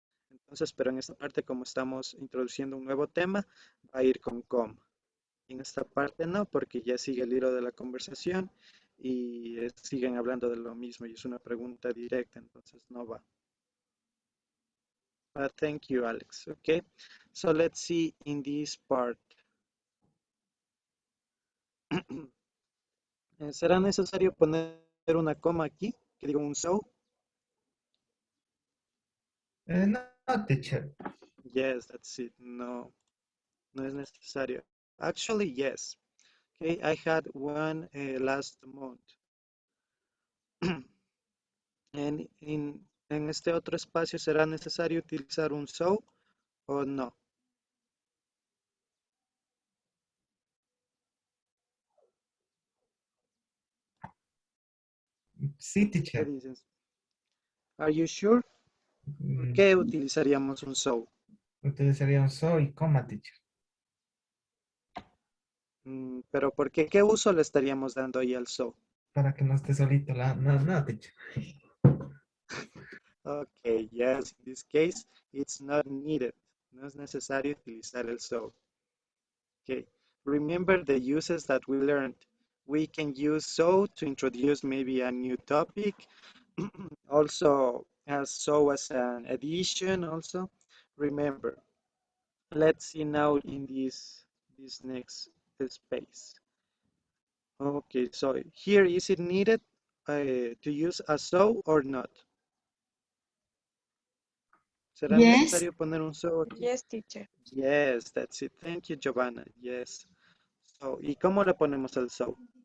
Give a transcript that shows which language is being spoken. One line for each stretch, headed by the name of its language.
Spanish: Entonces, pero en esta parte, como estamos introduciendo un nuevo tema, va a ir con coma. En esta parte no, porque ya sigue el hilo de la conversación y siguen hablando de lo mismo y es una pregunta directa, entonces no va.
English: Thank you, Alex. Okay, so let's see in this part.
Spanish: ¿Será necesario poner una coma aquí? Que digo un so?
English: No, teacher. Yes, that's it.
Spanish: No, no es necesario.
English: Actually, yes. Okay, I had one last month.
Spanish: En este otro espacio, ¿será necesario utilizar un so o no? Sí, ¿Qué dices?
English: Are you sure? ¿Por Mm,
Spanish: qué utilizaríamos un so? Utilizaría un so y coma, teacher. Pero ¿por qué? ¿Qué uso le estaríamos dando ahí al so? Para que no esté solito la... No, no, teacher.
English: Okay, yes, in this case, it's not needed.
Spanish: No es necesario utilizar el so.
English: Okay, remember the uses that we learned. We can use so to introduce maybe a new topic. Also, as so as an addition also. Remember, let's see now in this next space. Okay, so here is it needed to use a so or not?
Spanish: ¿Será
English: Yes.
Spanish: necesario poner un so aquí?
English: Yes, teacher. Yes, that's it. Thank you, Giovanna. Yes.
Spanish: So, ¿y cómo le ponemos el so?